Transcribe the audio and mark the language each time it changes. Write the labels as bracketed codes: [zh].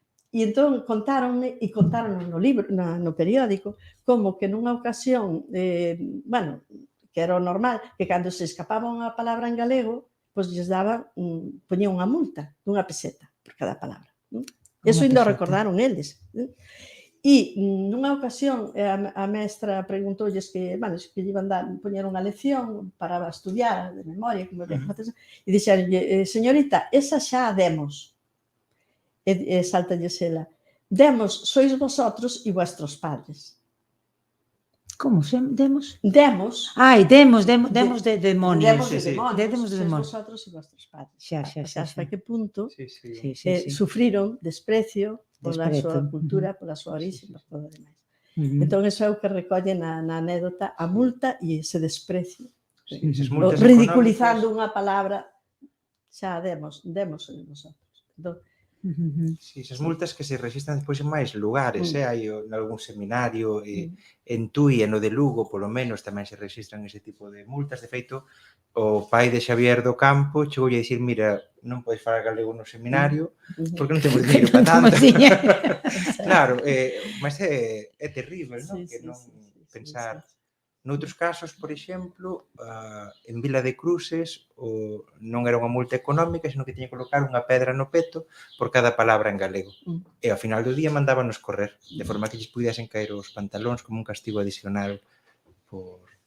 [gl] E entón contáronme, e contáronme no libro, no periódico, como que nunha ocasión, bueno, que era o normal, que cando se escapaba unha palabra en galego, pois lles daban, poñían unha multa dunha peseta por cada palabra. Eso ainda o recordaron eles. E nunha ocasión a mestra preguntoulles que, bueno, que lle iban dar, poñer unha lección para estudiar de memoria, como e dixeronlle, señorita, esa xa a demos. E saltalles ela, [es] demos, sois vosotros e vuestros padres. [gl] Como? Demos? Demos. Ai, demos de demonios. Demos de demonios. Demos de demonios. [es] Vosotros e vuestros padres. [gl] Xa. Hasta que punto Sí. sufriron desprecio pola súa cultura, pola súa orixe, por todo o demais. Entón, eso é o que recolle na anécdota a multa e ese desprecio. Ridiculizando unha palabra, xa demos en nosotros. Entón, Sí, esas multas que se registran depois en máis lugares, hai en algún seminario, en Tui e no de Lugo, polo menos, tamén se registran ese tipo de multas. De feito, o pai de Xavier do Campo chegou a dicir, mira, non podes falar galego no seminario porque non temos dinheiro para tanto. Claro, mas é terrible, non? Que non pensar... Noutros casos, por exemplo, en Vila de Cruces non era unha multa económica, senón que tiña que colocar unha pedra no peto por cada palabra en galego. E ao final do día mandábanos correr, de forma que lles pudiesen caer os pantalóns como un castigo adicional por...